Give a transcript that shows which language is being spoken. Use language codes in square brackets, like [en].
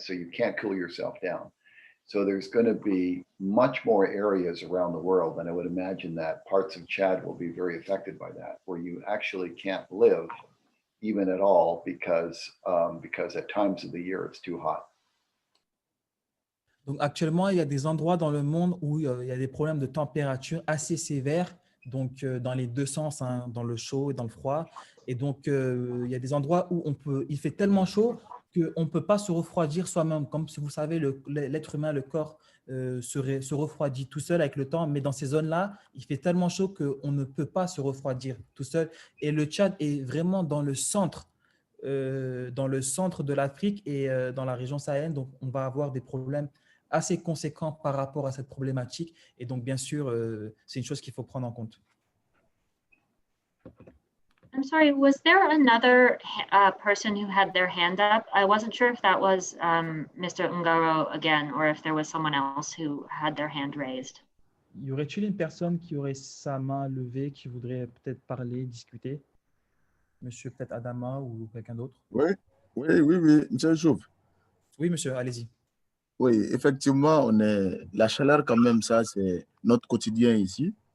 [en] So you can't cool yourself down. So there's going to be much more areas around the world, and I would imagine that parts of Chad will be very affected by that, where you actually can't live even at all because at times of the year it's too hot. [fr] Donc actuellement, il y a des endroits dans le monde où il y a des problèmes de température assez sévères, donc dans les deux sens, hein, dans le chaud et dans le froid. Et donc il y a des endroits où il fait tellement chaud qu'on ne peut pas se refroidir soi-même. Comme si vous savez, l'être humain, le corps se refroidit tout seul avec le temps, mais dans ces zones-là, il fait tellement chaud qu'on ne peut pas se refroidir tout seul. Et le Tchad est vraiment dans le centre de l'Afrique et dans la région sahélienne, donc on va avoir des problèmes assez conséquents par rapport à cette problématique. Et donc, bien sûr, c'est une chose qu'il faut prendre en compte. [en] I'm sorry, was there another person who had their hand up? I wasn't sure if that was Mr. Ngaro again, or if there was someone else who had their hand raised. [fr] Y aurait-il une personne qui aurait sa main levée, qui voudrait peut-être parler, discuter? Monsieur peut-être Adama ou quelqu'un d'autre? Oui, monsieur Youssouf. Oui, monsieur, allez-y. Oui, effectivement, la chaleur quand même, ça, c'est notre quotidien ici.